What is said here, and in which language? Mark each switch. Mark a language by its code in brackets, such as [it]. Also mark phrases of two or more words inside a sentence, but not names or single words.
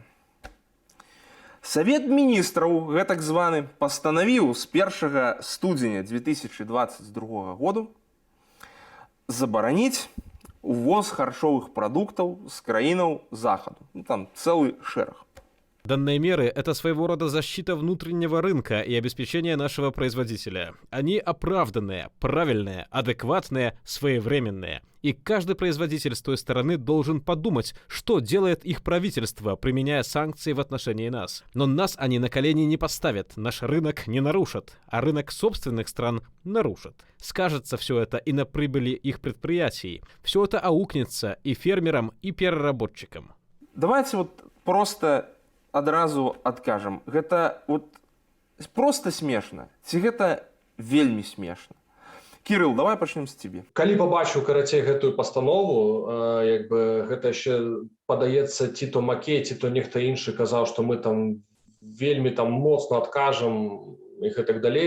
[be] Савет міністраў, гэтак званы, пастанавіў з 1 студзеня 2022 году забараніць увоз харчовых прадуктаў з краінаў захаду. Ну, там цэлы шэраг. [ru] Данные меры – это своего рода защита внутреннего рынка и обеспечение нашего производителя. Они оправданные, правильные, адекватные, своевременные. И каждый производитель с той стороны должен подумать, что делает их правительство, применяя санкции в отношении нас. Но нас они на колени не поставят, наш рынок не нарушат, а рынок собственных стран нарушат. Скажется все это и на прибыли их предприятий. Все это аукнется и фермерам, и переработчикам. [be] Давайте вот просто адразу адкажам. Гэта вот просто смешна. Ці гэта вельмі смешна? Кірыл, давай пачнем з цябе. Калі пабачыў карацей гэтую пастанову, гэта яшчэ падаецца ці то Макей, ці то нехта іншы казаў, што мы там вельмі там моцна адкажам і гэтак далей.